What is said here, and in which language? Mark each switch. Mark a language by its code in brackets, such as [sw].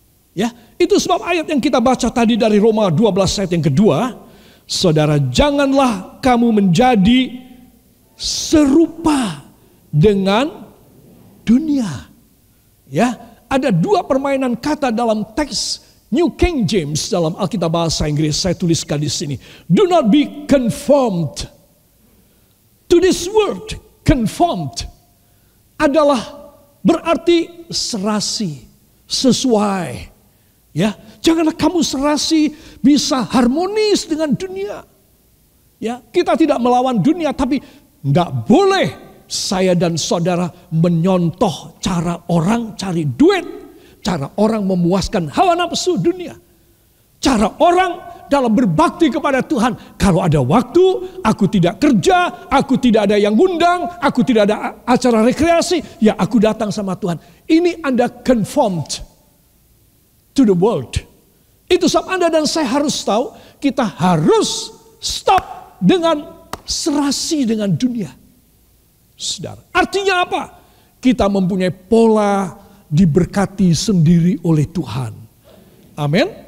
[id] Ya, itu sebab ayat yang kita baca tadi dari Roma 12 ayat yang kedua. Saudara, janganlah kamu menjadi serupa dengan dunia. Ya, ada dua permainan kata dalam teks New King James dalam Alkitab bahasa Inggris. Saya tuliskan di sini. [en] Do not be conformed to this world. [id] Conformed adalah berarti serasi, sesuai. Ya, janganlah kamu serasi bisa harmonis dengan dunia. Ya, kita tidak melawan dunia, tapi enggak boleh saya dan saudara menyontoh cara orang cari duit, cara orang memuaskan hawa nafsu dunia, cara orang dalam berbakti kepada Tuhan. Kalau ada waktu, aku tidak kerja, aku tidak ada yang ngundang, aku tidak ada acara rekreasi, ya aku datang sama Tuhan. Ini Anda [en] conformed to the world. [id] Itu sebab Anda dan saya harus tahu, kita harus stop dengan serasi dengan dunia. Saudara, artinya apa? Kita mempunyai pola diberkati sendiri oleh Tuhan. Amin.